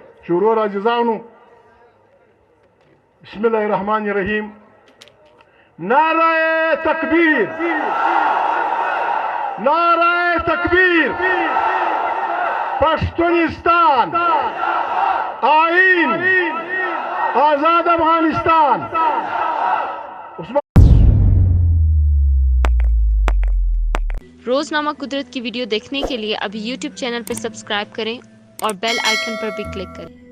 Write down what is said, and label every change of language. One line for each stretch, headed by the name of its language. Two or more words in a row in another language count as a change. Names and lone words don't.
Pashto: چې ورور عزیزانو
Arabic: بسم الله الرحمن الرحیم
Pashto: نعره تکبیر نعره تکبیر پشتونستان آئین آزاد افغانستان.
Hindi: रोजनामा कुदरत की वीडियो देखने के लिए अभी YouTube चैनल पर सब्सक्राइब करें और
English: bell icon
Hindi: पर भी क्लिक करें.